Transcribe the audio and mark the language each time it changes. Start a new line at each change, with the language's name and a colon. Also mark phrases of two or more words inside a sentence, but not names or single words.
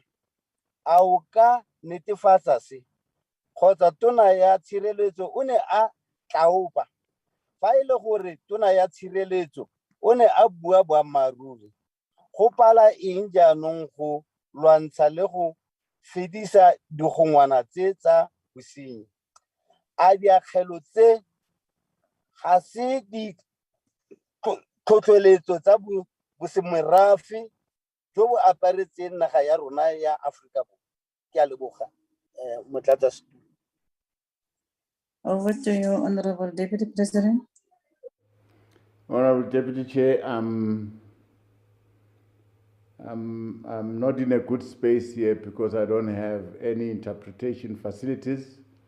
Tswana: A o ka netefatsa se kgotsa Tona ya Tshireletso o ne a tlaopa fa e le gore Tona ya Tshireletso o ne a bua boammaruri go pala eng jaanong go lwantsha le go fedisa digongwana tse tsa bosenyi? A diakgelo tse ga se di tlhotlheletso tsa bosemorafe jo bo aparetseng naga ya rona ya Aforika Borwa? Ke a leboga, Motlatsa.
English: Over to you, Honorable Deputy President. Honorable Deputy Chair, I'm not in a good space here because I don't have any interpretation facilities.